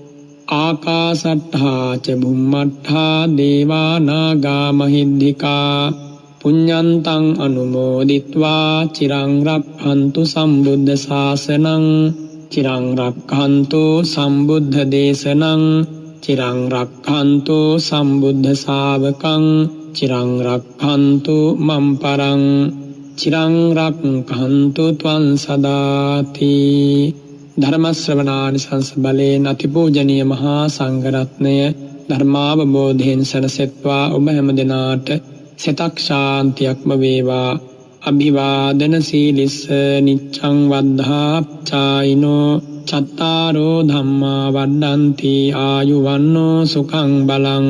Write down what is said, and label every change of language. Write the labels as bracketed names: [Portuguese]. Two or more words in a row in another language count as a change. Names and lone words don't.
[Pali] ආකාසට්ඨා ච බුම්මට්ඨා දේවා නාග මහිද්దికා පුඤ්ඤන්තං අනුමෝදිත්වා චිරං රක්ඛන්තු සම්බුද්ධ ශාසනං. චිරං රක්ඛන්තු සම්බුද්ධ දේශනං. චිරං රක්ඛන්තු සම්බුද්ධ ශාවකං. චිරං රක්ඛන්තු මම් පරං. චිරං රක්ඛන්තු ත්වං සදාති. [Sinhala] ධර්ම ශ්‍රවණානිසංස බලයෙන් අතිපූජනීය මහා සංඝරත්නය ධර්මාවබෝධයෙන් සැනසෙත්වා ඔබ හැම දෙනාට සෙතක් ශාන්තියක්ම වේවා. [Pali] අභිවාදන සීලිස්ස නිච්ඡං වද්ධාප්චායිනෝ චත්තාරෝ ධම්මා වඩ්ඩන්ති ආයුවන්නෝ සුඛං බලං.